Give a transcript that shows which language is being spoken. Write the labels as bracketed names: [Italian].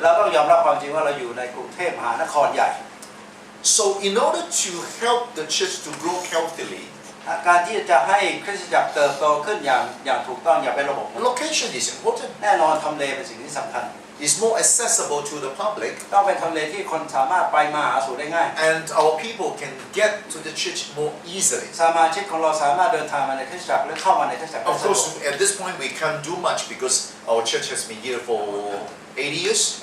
[Thai] เราต้องยอมรับความจริงว่าเราอยู่ในกรุงเทพมหานครใหญ่ [English] So in order to help the church to grow healthily, [Thai] การที่จะให้คริสตจักรเติบโตขึ้นอย่างถูกต้องอย่างเป็นระบบ [English] location is important. [Thai] แน่นอนทำเลเป็นสิ่งที่สำคัญ [English] It's more accessible to the public, [Thai] ต้องเป็นทำเลที่คนสามารถไปมาหาสู่ได้ง่าย [English] and our people can get to the church more easily. [Thai] สมาชิกของเราสามารถเดินทางมาในคริสตจักรหรือเข้ามาในคริสตจักร [English] Of course, at this point we can't do much because our church has been here for 80 years.